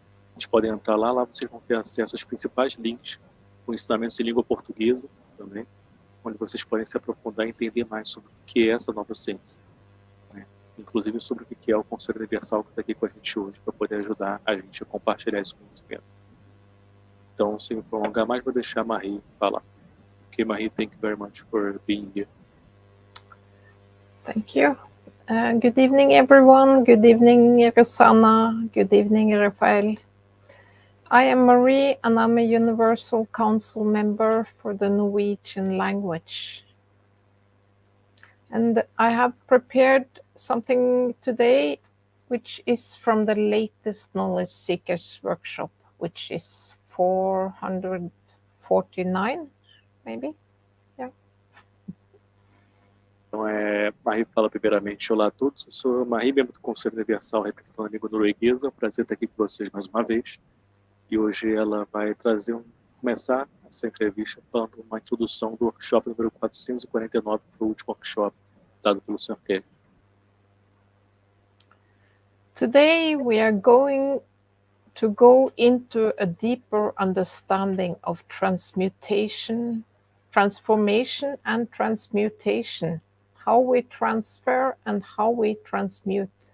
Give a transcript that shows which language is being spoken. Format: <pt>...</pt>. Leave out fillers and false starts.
<pt>Vocês podem entrar lá vocês vão ter acesso aos principais links com ensinamentos em língua portuguesa também, onde vocês podem se aprofundar e entender mais sobre o que é essa nova ciência. Inclusive sobre o que é o Conselho Universal que está aqui com a gente hoje, para poder ajudar a gente a compartilhar esse conhecimento. Então, sem me prolongar mais, vou deixar a Marie falar.</pt> <en>Okay, Marie, thank you very much for being here. Thank you. Good evening, everyone. Good evening, Rosanna. Good evening, Rafael. I am Marie, and I'm a Universal Council member for the Norwegian language. And I have prepared something today, which is from the latest Knowledge Seekers workshop, which is 449, maybe? Yeah.</en> <pt>Então, Marie fala primeiramente, olá a todos, eu sou Marie, membro do Conselho Universal, representando a língua norueguesa, é um prazer estar aqui com vocês mais uma vez. E hoje ela vai começar essa entrevista falando uma introdução do workshop número 449, que foi o último workshop dado pelo Sr. Keshe.</pt> <en>Today we are going to go into a deeper understanding of transformation and transmutation, how we transfer and how we transmute.</en>